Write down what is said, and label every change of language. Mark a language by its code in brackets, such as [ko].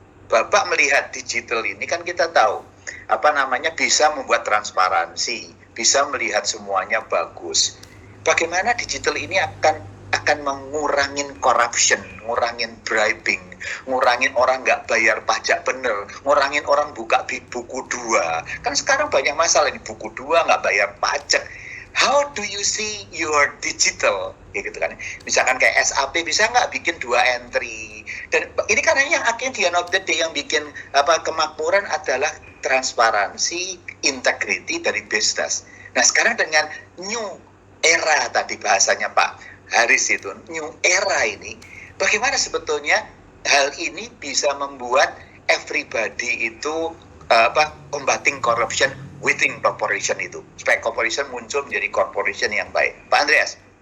[id] Bapak melihat digital ini kan kita tahu bisa membuat transparansi, bisa melihat semuanya bagus. Bagaimana digital ini akan mengurangin corruption, ngurangin bribing, ngurangin orang nggak bayar pajak bener, ngurangin orang buka buku 2. Kan sekarang banyak masalah ini, buku 2 nggak bayar pajak. [en] How do you see your digital? [id] Gitu kan. Misalkan kayak SAP bisa nggak bikin 2 entry? Dan ini kan yang akhirnya di [en] end of the day [id] yang bikin kemakmuran adalah transparansi, integrity dari bisnis. Nah sekarang dengan [en] new era [id] tadi bahasanya Pak Haris itu, [en] new era [id] ini, bagaimana sebetulnya hal ini bisa membuat everybody itu [en] combating corruption within corporation [id] itu, supaya corporation muncul menjadi corporation yang baik. Pak Andreas.